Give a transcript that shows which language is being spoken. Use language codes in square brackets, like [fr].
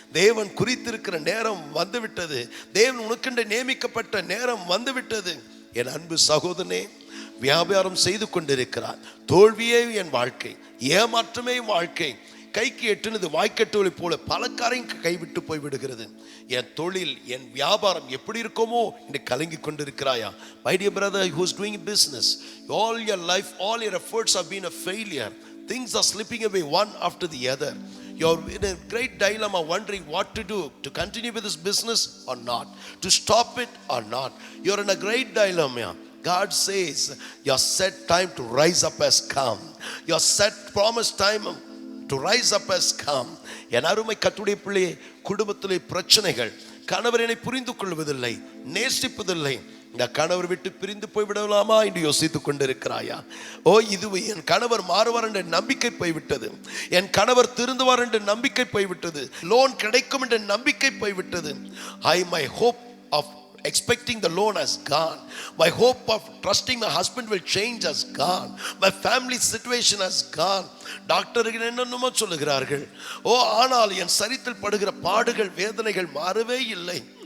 [ta] தேவன் குறித்திருக்கிற நேரம் வந்துவிட்டது. தேவன் உனக்கென்று நியமிக்கப்பட்ட நேரம் வந்துவிட்டது. என் அன்பு சகோதரனே, வியாபாரம் செய்து கொண்டிருக்கிறார். தோல்வியே என் வாழ்க்கை, ஏமாற்றமே வாழ்க்கை, கைக்கு எட்டுனது வாய்க்கட்டுவதை போல பல காரியங்கள் கைவிட்டு போய் விடுகிறது. என் தொழில், என் வியாபாரம் எப்படி இருக்குமோ என்று கலங்கி கொண்டிருக்கிறாயா? [en] My dear brother who is doing business, all your life, all your efforts have been a failure. Things are slipping away one after the other. You're in a great dilemma, wondering what to do, to continue with this business or not, to stop it or not. You're in a great dilemma. God says your set time to rise up has come. Your set promised time to rise up has come. [ta] என் அருமை கர்த்தருடைய பிள்ளையே, குடும்பத்திலே பிரச்சனைகள், கணவர் என்னை புரிந்து கொள்வதில்லை, நேசிப்பதில்லை, இந்த கணவர் விட்டு பிரிந்து போய்விடலாமா என்று யோசித்துக் கொண்டிருக்கிறாயா? இது என் கணவர் மாறுவார் என்ற நம்பிக்கை போய்விட்டது. என் கணவர் திருந்துவார் என்ற நம்பிக்கை போய்விட்டது. லோன் கிடைக்கும் என்ற நம்பிக்கை போய்விட்டது. [en] my hope of expecting the loan has gone. My hope of trusting my husband will change has gone. My family situation has gone. [ta] டாக்டர்கள் என்னென்னமோ சொல்லுகிறார்கள். ஆனால் என் சரீரத்தில் படுகிற பாடுகள், வேதனைகள் மாறவே இல்லை.